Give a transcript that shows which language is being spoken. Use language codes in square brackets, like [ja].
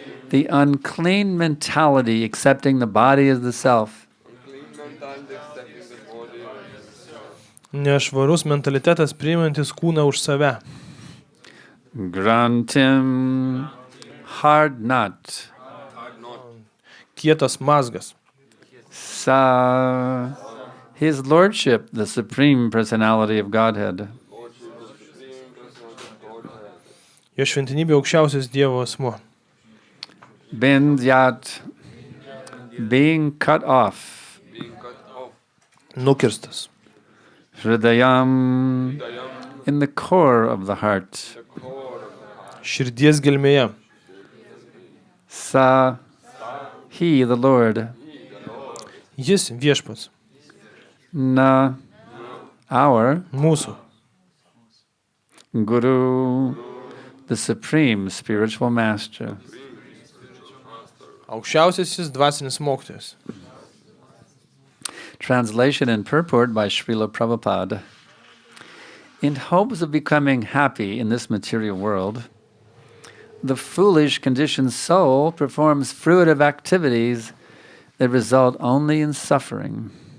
[en] The unclean mentality accepting the body as the self. [lt] Nešvarus mentalitetas priimantis kūną už save. [en] Grantim. Hard nut. [lt] Kietas mazgas. [sa] Sa. [en] His Lordship, the Supreme Personality of Godhead. [lt] Jo šventinybė aukščiausias Dievo asmuo. [en] Bindyat, being cut off. [lt] Nukirstas. [en] Hridayam, in the core of the heart. [lt] Širdies gelmėje. [en] Sa, he, the Lord. [lt] Jis viešpats. [en] Na, our [lt] Mūsų. [en] Guru, the supreme spiritual master. [lt] Aukščiausiasis dvasinis mokytojas. [en] Translation and purport by Srila Prabhupada. In hopes of becoming happy in this material world, the foolish conditioned soul performs fruitive activities that result only in suffering.